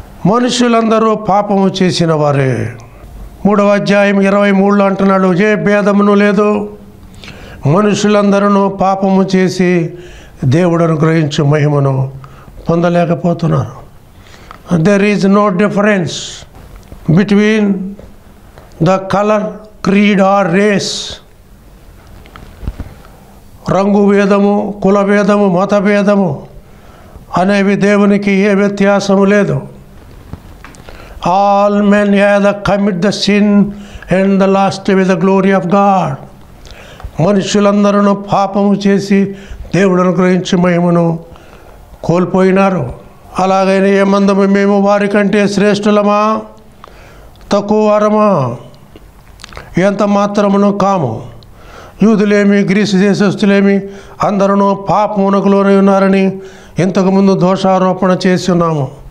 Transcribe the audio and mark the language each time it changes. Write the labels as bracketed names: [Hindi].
[Telugu] మనుషులందరూ పాపము చేసిన వారే. 3వ అధ్యాయం 23లో అంటున్నాడు, ఏ భేదమును లేదు, మనుషులందరూ పాపము చేసి దేవుడు అనుగ్రహించు మహిమను పొందలేకపోతున్నారు. [English] there is no difference between the color, creed or race. [Telugu] రంగు భేదము, కుల భేదము, మత భేదము అనేవి దేవునికి ఏ వ్యత్యాసము లేదు. [English] All men have commit the sin and the lost with the glory of God. [Telugu] మనుషులందరూ పాపము చేసి దేవుడు అనుగ్రహించి మహిమను కోల్పోయినారు. అలాగైనా ఏమందము మేము వారి కంటే శ్రేష్ఠులమా, తక్కువ వారమా? ఎంత మాత్రమును కాము. యూదులేమి గ్రీసు దేశస్తులేమి అందరూ పాపమునకు లోనై ఉన్నారని ఇంతకుముందు దోషారోపణ చేసి ఉన్నాము.